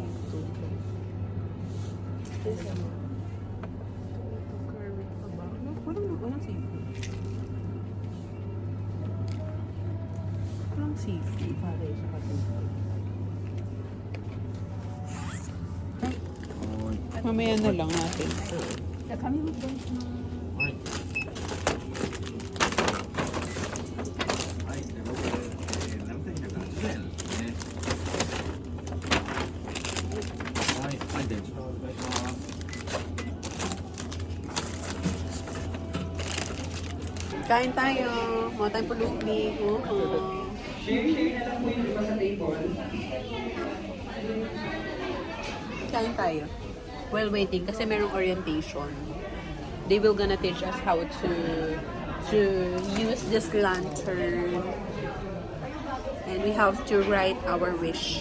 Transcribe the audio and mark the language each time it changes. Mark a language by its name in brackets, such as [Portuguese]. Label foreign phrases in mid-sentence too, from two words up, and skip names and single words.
[Filipino] Ito, garlic pa ba? Walang seafood. Walang seafood. Pare sa kapatid. Mamaya na lang natin. Kami mag-dance na. [Japanese] はい、で僕、7180円ですね。はい、はい、で、ちょっとお願いします。 [Filipino] Kain tayo. Mga tayong pulubi. Kain tayo. [English] While waiting, [Filipino] kasi merong orientation. [English] They will gonna teach us how to use this lantern. And we have to write our wish.